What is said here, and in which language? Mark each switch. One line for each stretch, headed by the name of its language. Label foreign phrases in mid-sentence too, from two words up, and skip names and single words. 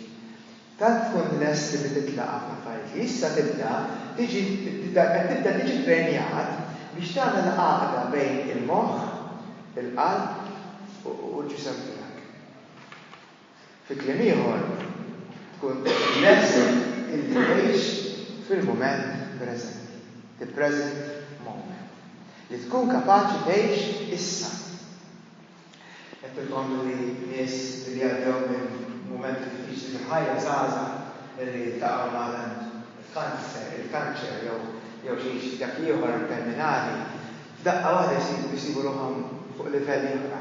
Maltese: Tant tkun lest li titlaq ħafna affarijiet li issa tibda tiġi trenjat biex tagħmel għaqda bejn il-moħħ, il-qalb u l-ġisem tiegħek. Fi kliem ieħor, tkun lest illi tgħix fil-mument preżenti.
English: The present moment.
Maltese: Li tkun kapaċi tgħix issa. Qed ilkom li nies li għaddew minn mumenti diffiċli fil-ħajja żgħażagħ li taqgħu mal il-kanċer jew xi dak ieħor terminali, f'daqqa waħda jsibu ruħhom fuq livelli oħra.